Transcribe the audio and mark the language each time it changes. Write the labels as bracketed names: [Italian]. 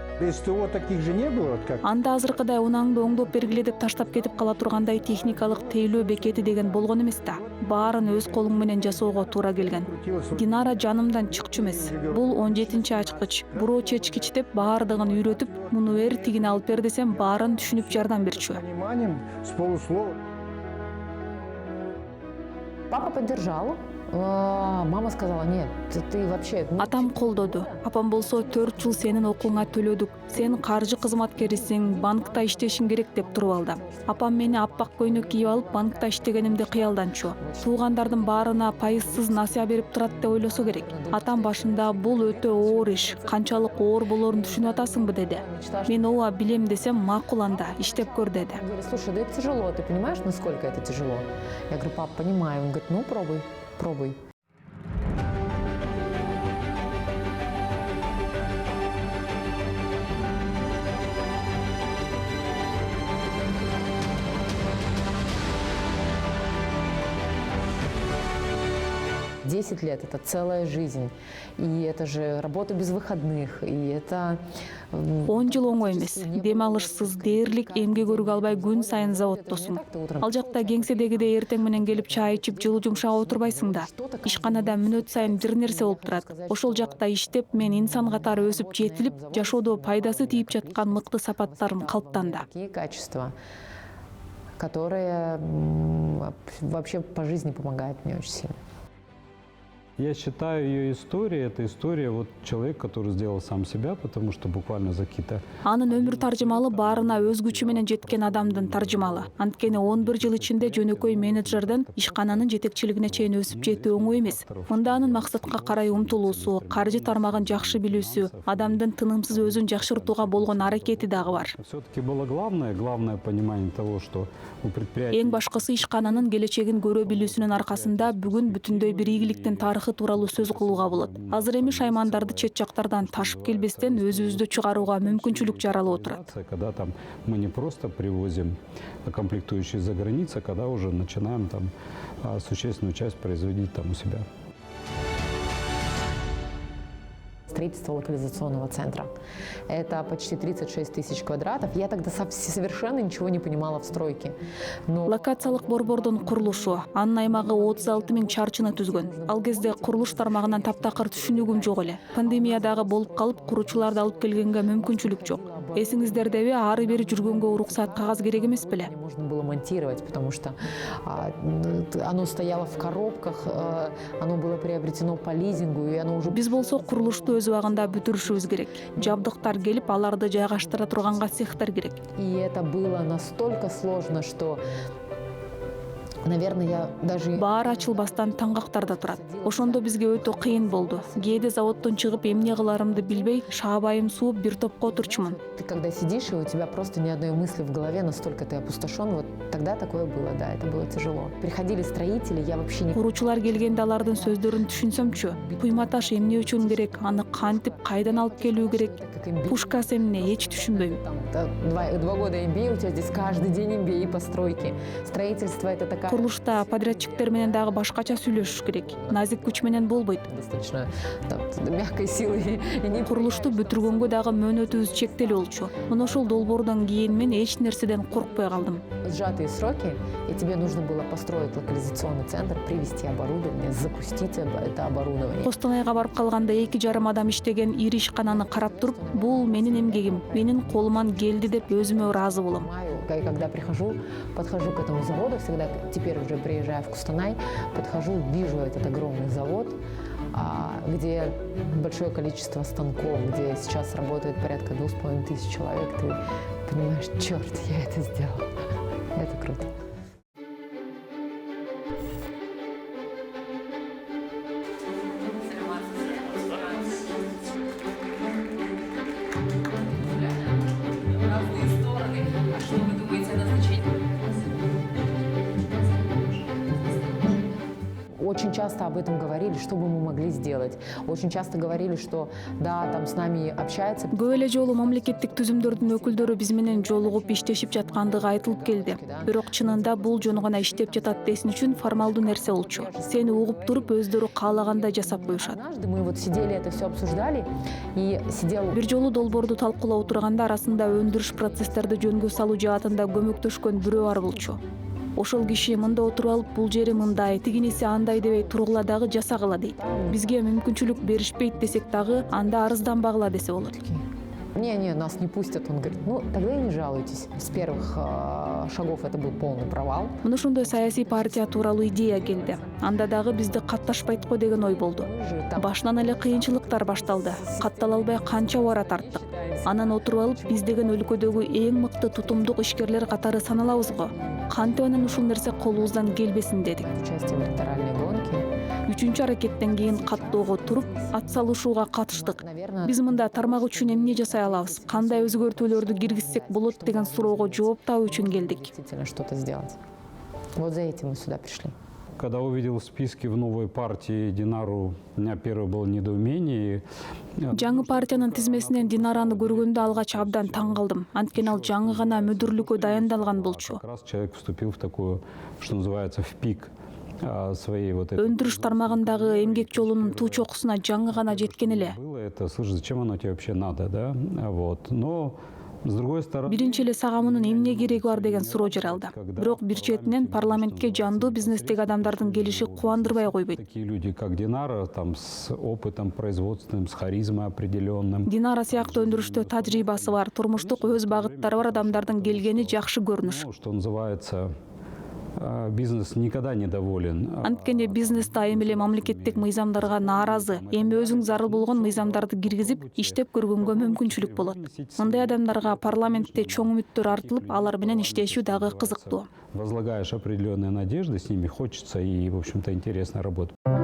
[Russian] СТО таких же не было, как... [Kyrgyz] Анда азыркыдай унаңды оңдоп бергиле деп таштап кетип кала тургандай техникалык тейлөө бекети деген болгон эмес да. Баарын өз колуң менен жасоого туура келген. Динара жанымдан чыкчу эмес. Бул 17-ачкыч, буроо чечкич деп баардыгын үйрөтүп, муну бер тигине алып бер десем, баарын түшүнүп жардам берчү. [Russian] Пониманием, с полуслова. Папа поддержал. Мама сказала: нет, ты вообще... [Kyrgyz] Атам колдоду. Апам болсо 4 жыл сенин окууңа төлөдүк. Сен каржы кызматкерисиң, банкта иштешиң керек деп туруп алды. Апам мени аппак көйнөк кийип алып, банкта иштегенимди кыялданчу. Туугандардын баарына пайызсыз насыя берип турат деп ойлосо керек. Атам башында бул өтө оор иш, канчалык оор болорун түшүнүп атасыңбы деди. Мен ооба билем десем, макул анда, иштеп көр деди. [Russian] Он говорит: слушай, да это тяжело, ты понимаешь, насколько это тяжело? Я говорю: пап, понимаю. Он говорит: ну пробуй. Пробуй. Десять лет – это целая жизнь, и это же работа без выходных, и это… [Kyrgyz] 10 жыл оңой эмес. Дем алышсыз, дээрлик эмгек көрүп албай күн сайын заводдосуң. Ал жакта кеңседегидей эртең менен келип чай ичип, жылуу жумшак отурбайсың да. Ишканада мүнөт сайын бир нерсе болуп турат. Ошол жакта иштеп, мен инсан катары өсүп жетилип, жашоодо пайдасы тийип жаткан мыкты сапаттарым калыптанды. [Russian] Такие качества, которые вообще по жизни помогают мне очень сильно. Я считаю, ее история – это история вот человека, который сделал сам себя, потому что буквально за какие-то… [Kyrgyz] Анын өмүр таржымалы баарына өз күчү менен жеткен адамдын таржымалы. Анткени 11 жыл ичинде жөнөкөй менеджерден ишкананын жетекчилигине чейин өсүп жетүү оңой эмес. Мында анын максатка карай умтулуусу, каржы тармагын жакшы билүүсү, адамдын тынымсыз өзүн жакшыртууга болгон аракети дагы бар. [Russian] Все-таки было главное понимание того, что у предприятия… [Kyrgyz] Эң башкысы ишкананын келечегин көрө билүүсүнүн аркасында бүгүн бүтүндөй бир ийгиликтин тарыхы тууралуу сөз кылууга болот. Азыр эми шаймандарды чет жактардан ташып келбестен өзүбүздү чыгарууга мүмкүнчүлүк жаралып отурат. [Russian] Когда там мы не просто привозим комплектующие за границу, а когда уже начинаем там существенную часть производить там у себя. Строительство локализационного центра. Это почти 36 тысяч квадратов. Я тогда совершенно ничего не понимала в стройке. [Kyrgyz] Локациялык борбордун курулушу, анын аймагы 36 000 чарчыны түзгөн. Ал кезде курулуш тармагынан таптакыр түшүнүгүм жок эле. Пандемиядагы болуп калып, куруучуларды алып келгенге мүмкүнчүлүк жок. Эсиңиздердеби, ары бери жүргөнгө уруксат кагаз керек эмес беле? [Russian] Можно было монтировать, потому что оно стояло в коробках, оно было приобретено по лизингу, и оно уже… [Kyrgyz] Биз болсо курулушту өз убагында бүтүрүшүбүз керек. Жабдыктар келип, аларды жайгаштыра турганга цехтер керек. [Russian] И это было настолько сложно, что… Наверное, я даже… [Kyrgyz] Баар ачылбастан таңгактарда турат. Ошондо бизге өтө кыйын болду. Кээде заводдон чыгып эмне кыларымды билбей, шаабайым сууп бир топко отурчумун. [Russian] Ты когда сидишь, и у тебя просто ни одной мысли в голове, настолько ты опустошен, вот тогда такое было, да, это было тяжело. Приходили строители, я вообще не… [Kyrgyz] Куруучулар келгенде алардын сөздөрүн түшүнсөмчү. Куйма таш эмне үчүн керек, аны кантип, кайдан алып келүү керек, пушкасы эмне, эч түшүнбөйм. [Russian] 2 года MBA, у тебя здесь каждый день MBA по стройке. Строительство это такая… [Kyrgyz] Курулушта подрядчиктер менен дагы башкача сүйлөшүш керек. Назик күч менен болбойт. [Russian] Достаточно мягкой силы. [Kyrgyz] Курулушту бүтүргөнгө дагы мөөнөтүбүз чектелүү болчу. Мына ошол долбоордон кийин мен эч нерседен коркпой калдым. [Russian] Сжатые сроки, и тебе нужно было построить локализационный центр, привести оборудование, запустить это оборудование. [Kyrgyz] Костанайга барып калганда 2,5 адам иштеген ири ишкананы карап туруп, бул менин эмгегим, менин колуман келди деп өзүмө ыраазы болом. [Russian] Когда подхожу к этому заводу, всегда теперь уже приезжая в Кустанай, подхожу, вижу этот огромный завод, где большое количество станков, где сейчас работает порядка 2500 человек, ты понимаешь, черт, я это сделала. Это круто. Очень часто об этом говорили, что бы мы могли сделать. Очень часто говорили, что да, там с нами общается. [Kyrgyz] Көп эле жолу мамлекеттик түзүмдөрдүн өкүлдөрү биз менен жолугуп иштешип жаткандыгы айтылып келди. Бирок чынында бул жөн гана иштеп жатат десин үчүн формалдуу нерсе болчу. Сени угуп туруп өздөрү каалагандай жасап коюшат. Однажды мы вот сидели, это все обсуждали, и сидел... Бир жолу долбоорду талкуулап отурганда арасында өндүрүш процесстерди жөнгө салуу жаатында көмөктөшкөн бирөө бар болчу. Ошол киши мында отуруп алып бул жери мындай, тигиниси андай дебей тургула дагы жасагыла дейт. Бизге мүмкүнчүлүк беришпейт десек дагы анда арызданбагыла десе болот. [Russian] Не, нас не пустят. Он говорит, ну тогда и не жалуйтесь. С первых шагов это был полный провал. [Kyrgyz] Мына ошондой саясий партия тууралуу идея келди. Анда дагы бизди катташпайт го деген ой болду. Башынан эле кыйынчылыктар башталды. Каттала албай канча убара тарттык. Анан отуруп алып биз деген өлкөдөгү эң мыкты тутумдук ишкерлер катары саналабыз го. Кантип анан ушул нерсе колубуздан келбесин дедик. [Russian] Участие в электоральной гонке. [Kyrgyz] Үчүнчү аракеттен кийин каттоого туруп, ат салышууга катыштык. Биз мында тармак үчүн эмне жасай алабыз, кандай өзгөртүүлөрдү киргизсек болот деген суроого жооп табуу үчүн келдик. [Russian] Действительно что-то сделать. Вот за этим мы сюда пришли. Когда увидел в списке в новой партии Динару, у меня первое было недоумение. [Kyrgyz] Жаңы партиянын тизмесинен Динараны көргөндө алгач абдан таң калдым. Анткени ал жаңы гана мүдүрлүккө дайындалган болчу. [Russian] Как раз человек вступил в такую, что называется, в пик своей вот этой... [Kyrgyz] Өндүрүш тармагындагы эмгек жолунун туу чокусуна жаңы гана жеткен эле. [Russian] Было это, слушай, зачем оно тебе вообще надо, да? Вот. Но с другой стороны... [Kyrgyz] Биринчи эле сага мунун эмне кереги бар деген суроо жаралды. Бирок бир четинен парламентке жандуу бизнестеги адамдардын келиши кубандырбай койбойт. [Russian] Такие люди, как Динара, там с опытом производственным, с харизмой определенным. [Kyrgyz] Динара сыяктуу өндүрүштө тажрыйбасы бар, турмуштук өз багыттары бар адамдардын келгени жакшы көрүнүш. [Russian] Ну, что называется, бизнес никогда недоволен. [Kyrgyz] Анткени бизнес дайым эле мамлекеттик мыйзамдарга нааразы. Эми өзүң зарыл болгон мыйзамдарды киргизип, иштеп көргөнгө мүмкүнчүлүк болот. Мындай адамдарга парламентте чоң үмүттөр артылып, алар менен иштешүү дагы кызыктуу. [Russian] Возлагаешь определенные надежды, с ними хочется и, в общем-то, интересно работать.